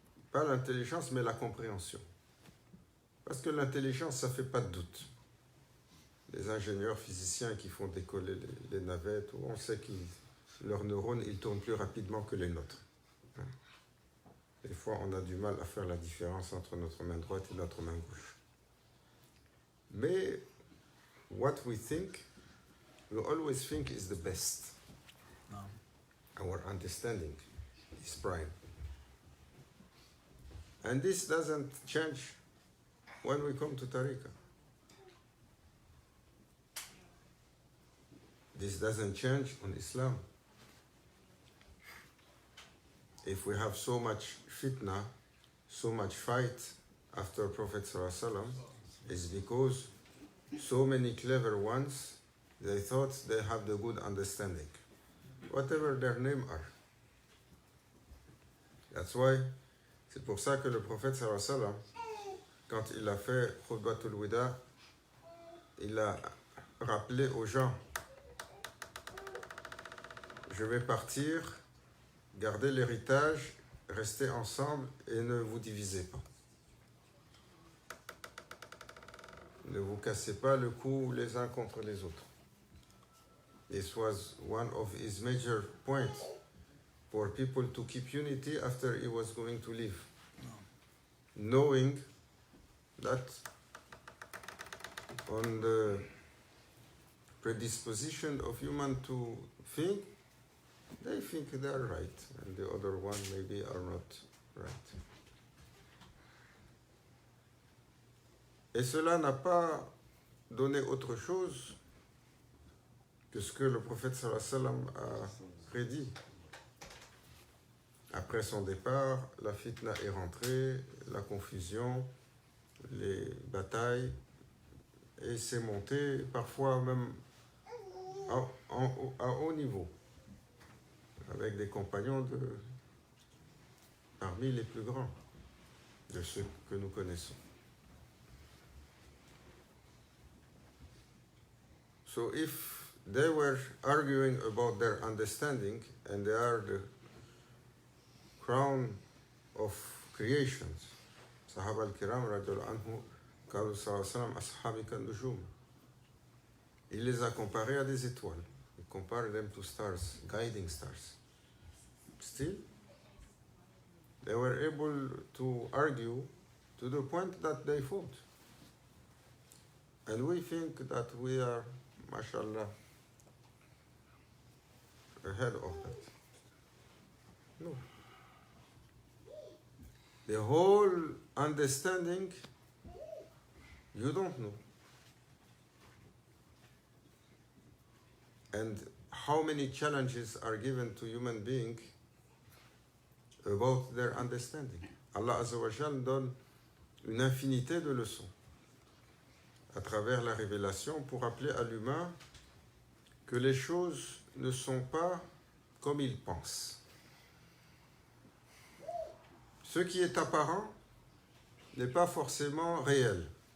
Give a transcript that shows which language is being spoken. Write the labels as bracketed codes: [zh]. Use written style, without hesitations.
[fr] Pas l'intelligence, mais la compréhension. Parce que l'intelligence, ça ne fait pas de doute. Les ingénieurs physiciens qui font décoller les navettes, on sait que leurs neurones, ils tournent plus rapidement que les nôtres. Des fois, on a du mal à faire la différence entre notre main droite et notre main gauche. Mais, [en] what we think, we always think is the best. No. Our understanding is prime. And this doesn't change when we come to Tariqa. This doesn't change on Islam. If we have so much fitna, so much fight after Prophet ﷺ, it's because so many clever ones, they thought they have the good understanding, whatever their name are. That's why, [fr] c'est pour ça que le Prophète ﷺ, quand il a fait Khutbatul Wida, il a rappelé aux gens, je vais partir, gardez l'héritage, restez ensemble et ne vous divisez pas. Ne vous cassez pas le cou les uns contre les autres. [en] This was one of his major points for people to keep unity after he was going to leave. Knowing that on the predisposition of human to think, they think they are right, and the other one maybe are not right. [fr] Et cela n'a pas donné autre chose que ce que le prophète sallallahu alayhi wa sallam a prédit. Après son départ, la fitna est rentrée, la confusion, les batailles, et c'est monté parfois même à haut niveau, avec des compagnons parmi les plus grands de ceux que nous connaissons. [en] So if they were arguing about their understanding, and they are the crown of creations, Sahaba al-Kiram radiallahu anhu, [ar] قالوا صلى الله عليه وسلم أصحابي كالنجوم. [fr] Il les a comparés à des étoiles. Il compare [en] them to stars, guiding stars. Still, they were able to argue to the point that they fought. And we think that we are, mashallah, ahead of that. No. The whole understanding, you don't know. And how many challenges are given to human beings about their understanding. [fr] Allah Azza wa Jal donne une infinité de leçons à travers la révélation pour rappeler à l'humain que les choses ne sont pas comme il pense. Ce qui est apparent n'est pas forcément réel.